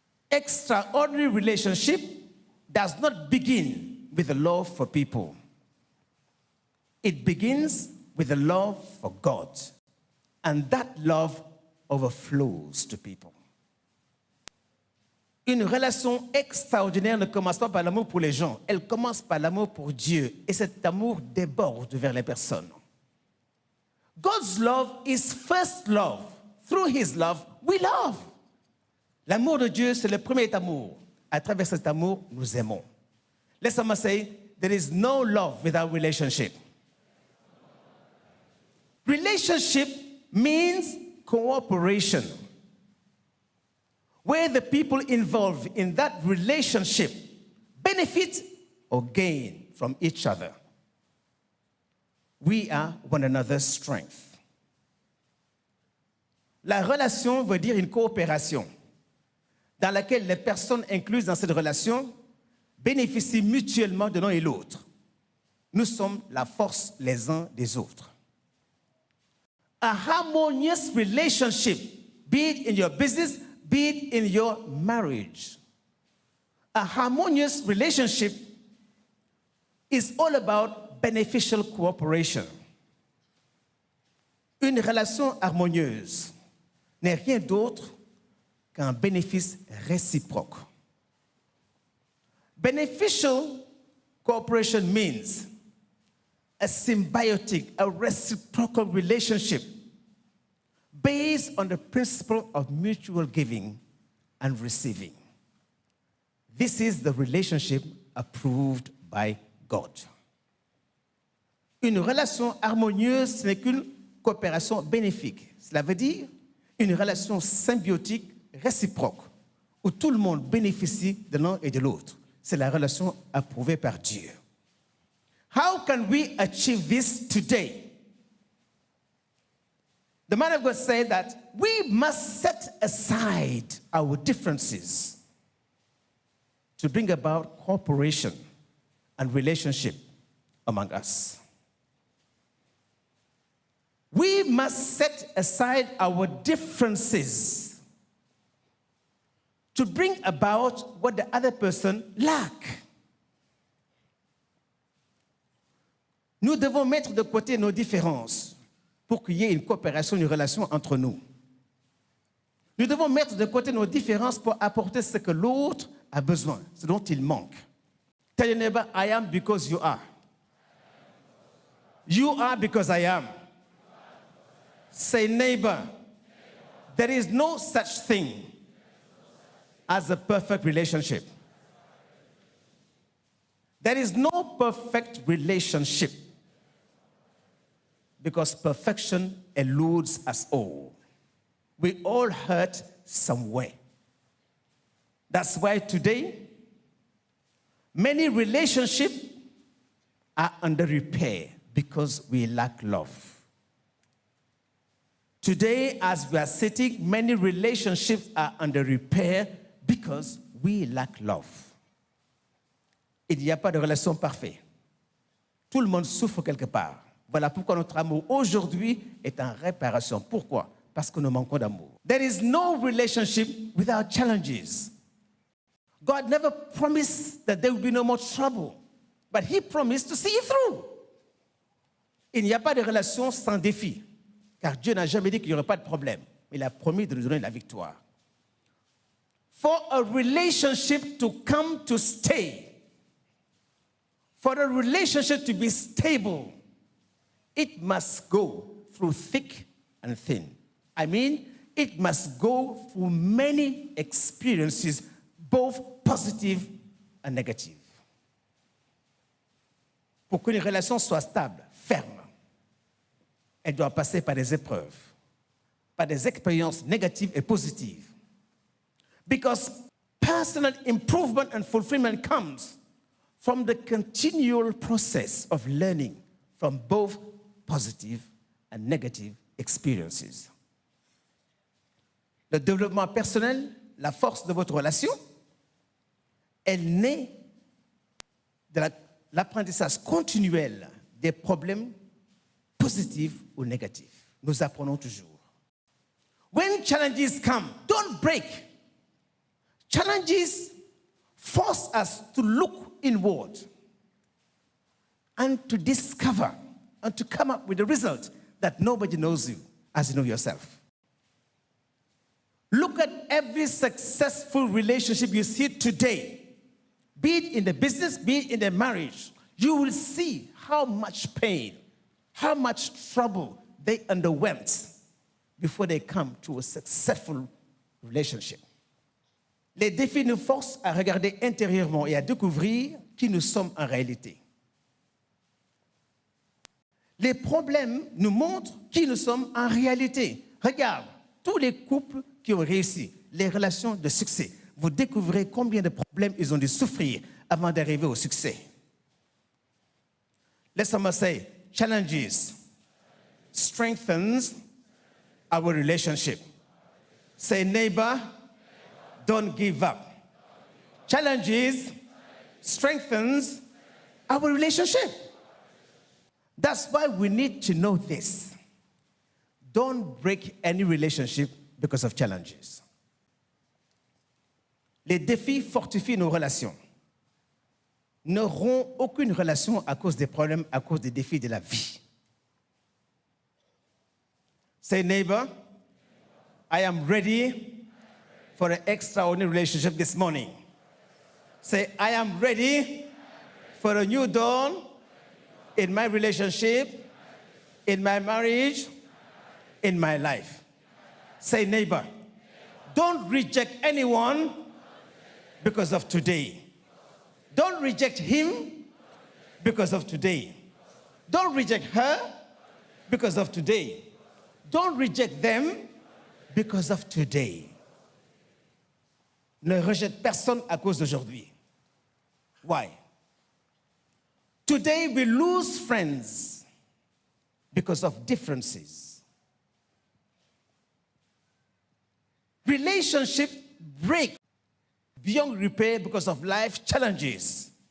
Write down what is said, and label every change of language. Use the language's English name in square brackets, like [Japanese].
[English] Extraordinary relationship does not begin with the love for people. It begins with the love for God. And that love overflows to people. [French] Une relation extraordinaire ne commence pas par l'amour pour les gens, elle commence par l'amour pour Dieu. Et cet amour déborde vers les personnes. [English] God's love is first love. Through his love, we love. [French] L'amour de Dieu, c'est le premier amour. À travers cet amour, nous aimons. [English] Let someone say, there is no love without relationship. Relationship means cooperation, where the people involved in that relationship benefit or gain from each other. We are one another's strength. [French] La relation veut dire une coopération dans laquelle les personnes incluses dans cette relation bénéficient mutuellement de l'un et l'autre. Nous sommes la force les uns des autres. [English] A harmonious relationship, be it in your business, be it in your marriage. A harmonious relationship is all about beneficial cooperation. [French] Une relation harmonieuse n'est rien d'autre qu'un bénéfice réciproque. [English] Beneficial cooperation means a symbiotic, a reciprocal relationship based on the principle of mutual giving and receiving. This is the relationship approved by God. [French] Une relation harmonieuse, ce n'est qu'une coopération bénéfique. Cela veut dire une relation symbiotique, réciproque, où tout le monde bénéficie de l'un et de l'autre. C'est la relation approuvée par Dieu. [English] How can we achieve this today? The man of God said that we must set aside our differences to bring about cooperation and relationship among us. We must set aside our differences to bring about what the other person lacks. [French] Nous devons mettre de côté nos différences pour qu'il y ait une coopération, une relation entre nous. Nous devons mettre de côté nos différences pour apporter ce que l'autre a besoin, ce dont il manque. [English] Tell your neighbor, I am because you are. You are because I am. Say, neighbor, there is no such thing as a perfect relationship. There is no perfect relationship because perfection eludes us all. We all hurt somewhere. That's why today, many relationships are under repair because we lack love. Today, as we are sitting, many relationships are under repair because we lack love. [French] Il n'y a pas de relation parfaite. Tout le monde souffre quelque part. Voilà pourquoi notre amour aujourd'hui est en réparation. Pourquoi? Parce que nous manquons d'amour. [English] There is no relationship without challenges. God never promised that there will be no more trouble, but He promised to see you through. [French] Il n'y a pas de relation sans défi, car Dieu n'a jamais dit qu'il n'y aurait pas de problème. Il a promis de nous donner la victoire. [English] For a relationship to come to stay, for a relationship to be stable, it must go through thick and thin. I mean, it must go through many experiences, both positive and negative. [French] Pour qu'une relation soit stable, ferme, elle doit passer par des épreuves, par des expériences négatives et positives. [English] Because personal improvement and fulfillment comes from the continual process of learning from both positive and negative experiences. [French] Le développement personnel, la force de votre relation, elle naît de l'apprentissage continuel des problèmes positifs ou négatifs. Nous apprenons toujours. [English] When challenges come, don't break. Challenges force us to look inward and to discover and to come up with a result that nobody knows you as you know yourself. Look at every successful relationship you see today, be it in the business, be it in the marriage. You will see how much pain, how much trouble they underwent before they come to a successful relationship. [French] Les défis nous forcent à regarder intérieurement et à découvrir qui nous sommes en réalité. Les problèmes nous montrent qui nous sommes en réalité. Regarde, tous les couples qui ont réussi, les relations de succès, vous découvrez combien de problèmes ils ont dû souffrir avant d'arriver au succès. [English] Let someone say, challenges strengthens our relationship. Say, neighbor, don't give up. Challenges strengthens our relationship. That's why we need to know this. Don't break any relationship because of challenges. [French] Les défis fortifient nos relations. Ne rompt aucune relation à cause des problèmes, à cause des défis de la vie. [English] Say, neighbor, I am ready for an extraordinary relationship this morning. Say, I am ready for a new dawn in my relationship, in my marriage, in my life. Say, neighbor, don't reject anyone because of today. Don't reject him because of today. Don't reject her because of today. Don't reject them because of today. [French] Ne rejette personne à cause d'aujourd'hui. [English] Why? Today we lose friends because of differences. Relationships break beyond repair because of life challenges.